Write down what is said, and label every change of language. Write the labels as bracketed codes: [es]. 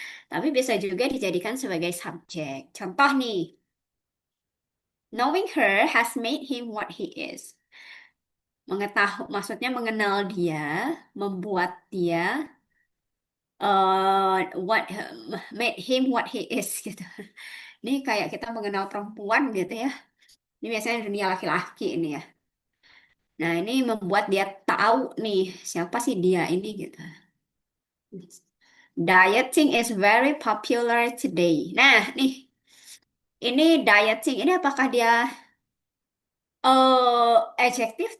[id] Tapi bisa juga dijadikan sebagai subjek. Contoh nih, [en] knowing her has made him what he is. [id] Mengetahui, maksudnya mengenal dia, membuat dia [en] what made him what he is [id] gitu. Ini kayak kita mengenal perempuan gitu ya. Ini biasanya dunia laki-laki ini ya. Nah, ini membuat dia tahu nih siapa sih dia ini gitu. [en] Dieting is very popular today. [id] Nah, nih, ini dieting ini apakah dia adjektif?